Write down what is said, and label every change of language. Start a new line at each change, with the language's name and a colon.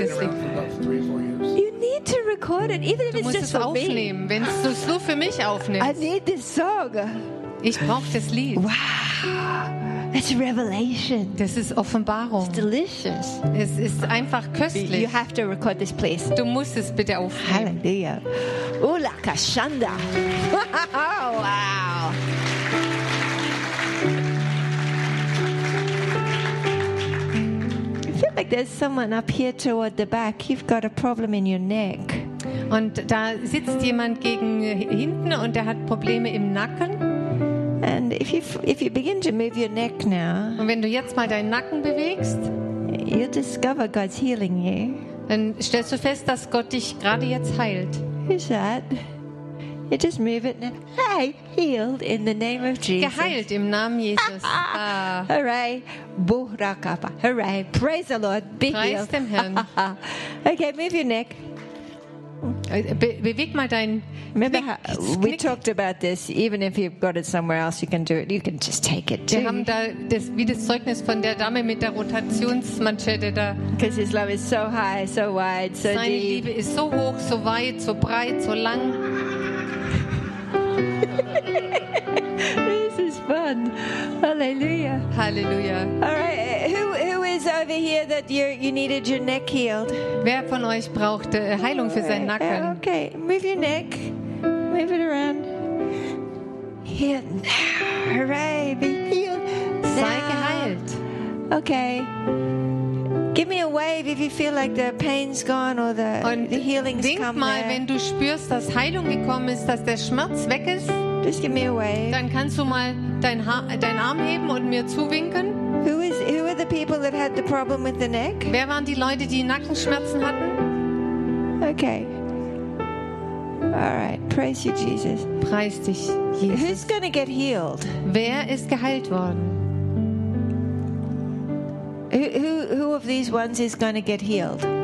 English: It's been sitting around for about 3-4 years. To record it, even if it's just for
German: aufnehmen,
English: me.
German: Wenn du es nur für mich aufnimmst.
English: I need this song.
German: Ich brauche das Lied.
English: Wow. That's revelation.
German: Das ist Offenbarung.
English: It's delicious.
German: Es ist einfach köstlich.
English: You have to record this place.
German: Du musst es bitte aufnehmen. Halleluja. Ula kashanda. Wow.
English: I feel like there's someone up here toward the back. You've got a problem in your neck.
German: Und da sitzt jemand gegen hinten und der hat Probleme im Nacken.
English: And if you begin to move your neck now,
German: und wenn du jetzt mal deinen Nacken bewegst,
English: you'll discover God's healing you.
German: Dann stellst du fest, dass Gott dich gerade jetzt heilt.
English: Who's that? You just move it now. Hey, healed in the name of Jesus.
German: Geheilt im Namen Jesus.
English: Hooray, Buhrakapa. Hooray, praise the Lord. Be
German: Preist
English: healed.
German: Dem Herrn.
English: Okay, move your neck.
German: Beweg mal dein.
English: Remember, we talked about this. Even if you've got it somewhere else, you can do it. You can just take it.
German: Wir haben da das wie das Zeugnis von der Dame mit der Rotationsmanschette da.
English: Because his love is so high, so wide, so deep.
German: Seine Liebe ist so hoch, so weit, so breit, so lang.
English: This is fun. Hallelujah. Hallelujah. All right. Over here that you needed your neck healed.
German: Wer von euch braucht Heilung für seinen Nacken?
English: Okay, move your neck. Move it around. Here now. Hooray, be healed.
German: Sei geheilt.
English: Okay. Give me a wave if you feel like the pain's gone or the healing's come.
German: Denk mal,
English: there.
German: Wenn du spürst, dass Heilung gekommen ist, dass der Schmerz weg ist,
English: just give me a wave.
German: Dann kannst du mal dein Arm heben und mir zuwinken.
English: Who are the people that had the problem with the neck?
German: Wer waren die Leute, die Nackenschmerzen hatten?
English: Okay. All right. Praise you, Jesus.
German: Preis dich, Jesus.
English: Who's going to get healed?
German: Wer ist geheilt worden?
English: Who of these ones is going to get healed?